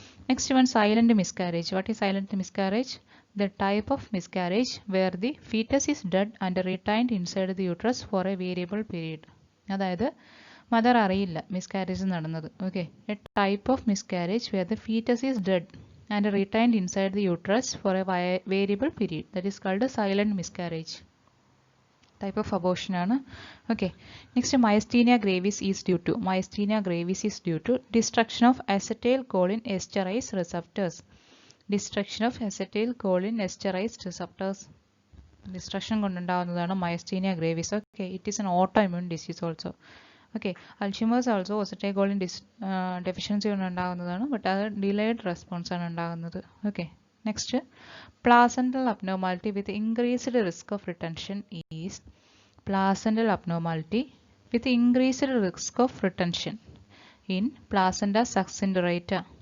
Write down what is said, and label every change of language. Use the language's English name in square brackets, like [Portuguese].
[English] Next one, silent miscarriage. What is silent miscarriage? The type of miscarriage where the foetus is dead and retained inside the uterus for a variable period. [Malayalam] അതായത് mother അറിയില്ല miscarriage നടന്നത്. [English] Okay, a type of miscarriage where the foetus is dead and retained inside the uterus for a variable period. That is called a silent miscarriage. Type of abortion ആണ്. Okay. Next, myasthenia gravis is due to. Myasthenia gravis is due to destruction of acetylcholine esterase receptors. Destruction of acetylcholine esterase receptors. Destruction [Malayalam] കൊണ്ടുണ്ടാകുന്നതാണ് [English] myasthenia gravis. Okay, it is an autoimmune disease also. [Malayalam] Okay, Alzheimer's also ഒസറ്റൈകോളിൻ deficiency ഉണ്ടാകുന്നതാണ്. [English] but അത് delayed response [Malayalam] ആണ് ഉണ്ടാകുന്നത്. [English] Okay, next, placental abnormality with increased risk of retention is. Placental abnormality with increased risk of retention in placenta succenturiate.